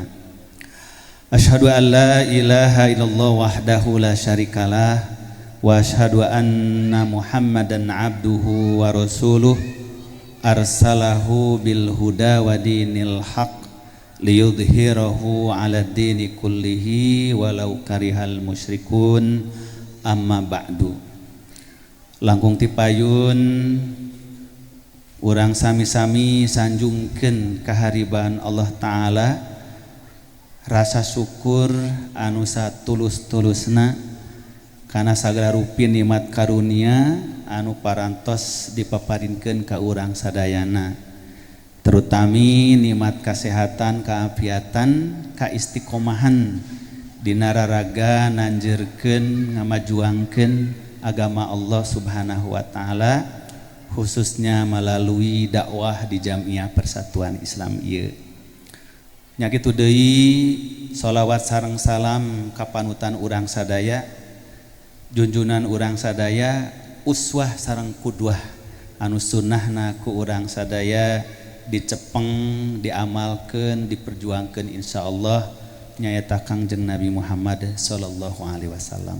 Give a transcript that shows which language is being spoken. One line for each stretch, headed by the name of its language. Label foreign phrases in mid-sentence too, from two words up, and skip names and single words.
Arabic: أشهد أن لا إله إلا الله وحده لا شريك له وأشهد أن محمدا عبده ورسوله أرسله بالهدى ودين الحق ليظهره على الدين كله ولو كره المشركون. أما بعد.
Sundanese: Langkung tipayun urang sami-sami sanjungkeun kahariban Allah Ta'ala, rasa syukur anu satulus-tulusna kana sagala rupi nikmat karunia anu parantos dipaparinkeun ka urang sadayana, terutami nikmat kesehatan, kaafiatan, kaistiqomahan dina raraga nanjeurkeun ngamajuangkeun agama Allah
Arabic: سبحانه وتعالى,
Indonesian: khususnya melalui
Sundanese: dakwah di Jamiah Persatuan Islam ieu. Nya kitu deui sholawat sareng salam ka panutan urang sadaya, junjunan urang sadaya, uswah sareng qudwah anu sunnahna ku urang sadaya dicepeng, diamalkeun, diperjuangkeun insyaallah nyaeta Kangjeng Nabi Muhammad
Arabic: صلى الله عليه وسلم.